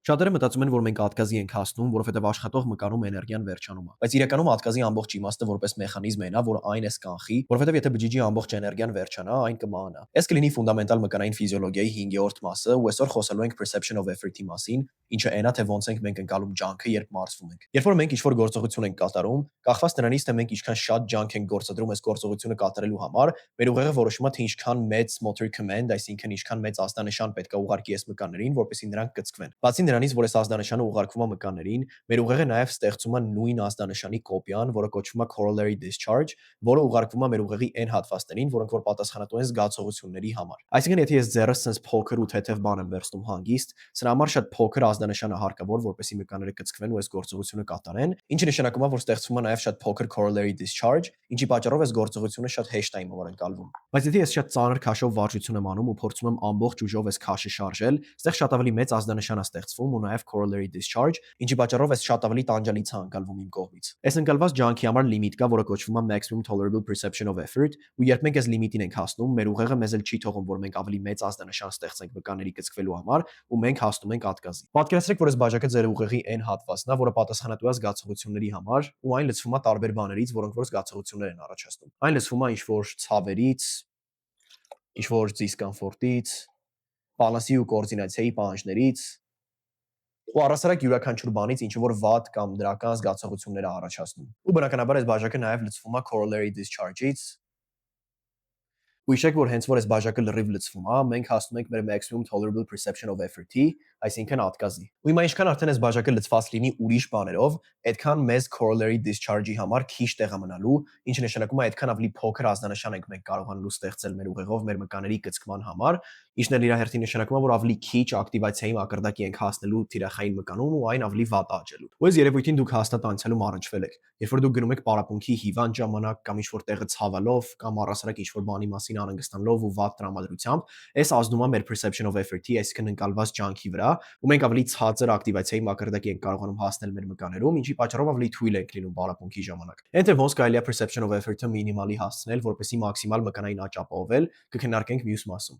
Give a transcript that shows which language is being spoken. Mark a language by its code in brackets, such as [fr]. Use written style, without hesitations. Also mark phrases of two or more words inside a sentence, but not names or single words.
[hy] Շատերը մտածում են, որ մենք ատգազի ենք հասնում, որովհետև աշխատող մկանում էներգիան վերջանում է։ Բայց իրականում ատգազի ամբողջ իմաստը որպես մեխանիզմ է նա, որ այն էս կանխի, որովհետև եթե բջիջի ամբողջ էներգիան վերջանա, այն կմահանա։ Այս կլինի ֆունդամենտալ մկանային ֆիզիոլոգիայի 5-րդ մասը, ու այսօր խոսելու ենք [en] perception of effort- [hy] ի մասին, ինչը այնա թե ոնց ենք մենք ընկալում ջանքը, երբ մարզվում ենք։ Երբ որ մենք ինչ-որ գործողություն ենք կատարում, կախված նրանից, թե մենք ինչքան շատ ջանք ենք գործադրում այս գործողությունը կատարելու համար, մեր ուղեղը որոշում է, թե ինչքան մեծ [en] motor command, [hy] այսինքն ինչքան մեծ ազդանշան պետք է ուղարկի այս մկաններին, որպեսզի նրանք կծկվեն։ Բացի նրանից, որ այս ազդանշանը ուղարկվում է մկաներին, մեր ուղեղը նաև ստեղծում է նույն ազդանշանի կոպիան, որը կոչվում է [en] corollary discharge, [hy] որը ուղարկվում է մեր ուղեղի այն հատվածներին, որոնք որ պատասխանատու են զգացողությունների համար։ Այսինքն, եթե ես ձեռս sense փոքր ու թեթև բան եմ վերցնում հանգիստ, սրա համար շատ փոքր ազդանշան է հարկավոր, որպեսզի մկաները կծկվեն ու այս գործողությունը կատարեն, ինչը նշանակում է, որ ստեղծվում է նաև շատ փոքր [en] corollary discharge, [hy] ինչի պատճառով այս գործողությունը շատ հեշտ է իմ համար ընկալվում։ Բայց եթե ես շատ ծանր քաշով վարժություն եմ անում ու փորձում եմ ամբողջ ուժով այս քաշը շարժել, այստեղ շատ ավելի մեծ ազդանշան է ստեղծվում ու նաև [en] corollary discharge, [hy] ինչի պատճառով այս շատ ավելի տանջալից է ընկալվում իմ կողմից։ Այս ընկալված ջանքի համար լիմիտ կա, որը կոչվում է [en] maximum tolerable perception of effort, [hy] ու երբ մենք այս լիմիտին ենք հասնում, մեր ուղեղը մեզ էլ չի թողում, որ մենք ավելի մեծ ազդանշան ստեղծենք մկանների կծկվելու համար, ու մենք հասնում ենք ատգազի։ Պատկերացրեք, որ այս բաժակը ձեր ուղեղի այն հատվածն է, որը պատասխանատու է զգացողությունների համար, ու այն լցվում է տարբեր բաներից, որոնք որ զգացողություններ են առաջացնում։ Այն լցվում է ինչ-որ ցավերից, ինչ-որ դիսկոմֆորտից, բալանսի ու կոորդինացիայի պահանջներից ու առասարակ յուրաքանչյուր բանից, ինչը որ վատ կամ դրական զգացողություններ է առաջացնում։ Ու բնականաբար այս բաժակը նաև լցվում է [en] corollary discharge- [hy] ից, ու հիշեք, որ հենց որ այս բաժակը լրիվ լցվում է, մենք հասնում ենք մեր [en] maximum tolerable perception of effort- [hy] ի, այսինքն ատգազի։ Ու հիմա ինչքան արդեն այս բաժակը լցված լինի ուրիշ բաներով, այդքան մեզ [en] corollary discharge- [hy] ի համար քիչ տեղ է մնալու, ինչը նշանակում է այդքան ավելի փոքր ազդանշան ենք մենք կարողանալու ստեղծել մեր ուղեղով մեր մկաների կծկման համար, ինչն էլ իր հերթին նշանակում է, որ ավելի քիչ ակտիվացիայի մակարդակի ենք հասնելու թիրախային մկանում ու այն ավելի վատ աճելու։ Ու այս երևույթին դուք հաստատ անցյալում առնչվել եք։ Երբ որ դուք գնում եք պարապմունքի հիվանդ ժամանակ կամ ինչ-որ տեղը ցավալով կամ առասարակ ինչ-որ բանի մասին անհանգստանալով ու վատ տրամադրությամբ, այս ազդում է մեր [en] perception of effort- [hy] ի, այսինքն ընկալված ջանքի վրա, ու մենք ավելի ցածր ակտիվացիայի մակարդակի ենք կարողանում հասնել մեր մկաներում, ինչի պատճառով ավելի թույլ ենք լինում պարապմունքի ժամանակ։ Այնտեղ ոնց կարելի է [en] perception of effort- [hy] ը մինիմալի հասցնել, որպեսզի մաքսիմալ մկանային աճ ապահովել, կքննարկենք մյուս մասում։